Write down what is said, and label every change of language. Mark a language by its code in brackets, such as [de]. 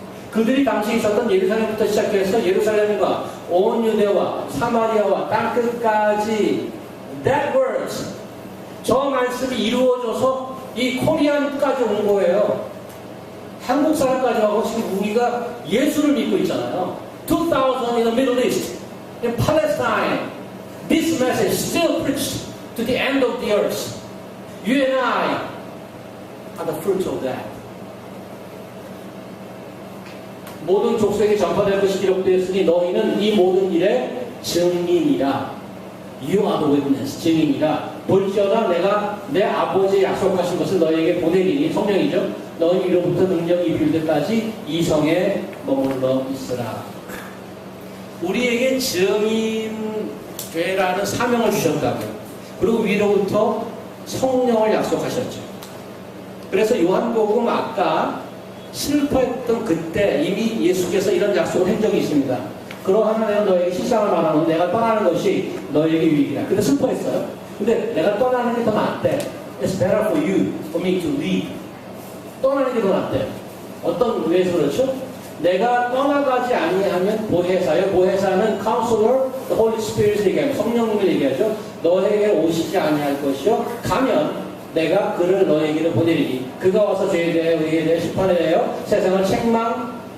[ko] 그들이 당시 있었던 예루살렘부터 시작해서 예루살렘과 온 유대와 사마리아와 땅끝까지 [en] that words [ko] 저 말씀이 이루어져서 이 코리안까지 온 거예요. 한국 사람까지 하고 지금 우리가 예수를 믿고 있잖아요. [en] 2000 in the Middle East, in Palestine, this message still preached to the end of the earth. You and I are the fruit of that. [ko] 모든 족속에 전파될 것이 기록되었으니 너희는 이 모든 일의 증인이라. [en] You are the witness, [ko] 증인이라. 볼지어다 내가 내 아버지의 약속하신 것을 너희에게 보내리니 성령이죠. 너희 위로부터 능력이 입힐 때까지 이 성에 머물러 있으라. 우리에게 증인되라는 사명을 주셨다고요. 그리고 위로부터 성령을 약속하셨죠. 그래서 요한복음 아까 슬퍼했던 그때 이미 예수께서 이런 약속을 한 적이 있습니다. 그러하나 내가 너에게 실상을 말하면 내가 떠나는 것이 너에게 유익이라. 근데 슬퍼했어요. 근데 내가 떠나는 게 더 낫대. [en] It's better for you, for me to leave. [ko] 떠나는 게 더 낫대. 어떤 의미에서 그렇죠? 내가 떠나가지 아니하면 보혜사요. 보혜사는 [en] Counselor, the Holy Spirit [ko] 을 얘기하면 성령님을 얘기하죠. 너에게 오시지 아니할 것이요. 가면 내가 그를 너에게로 보내리니 그가 와서 죄에 대해 의에 대해 심판에 대하여 세상을 책망하시리라.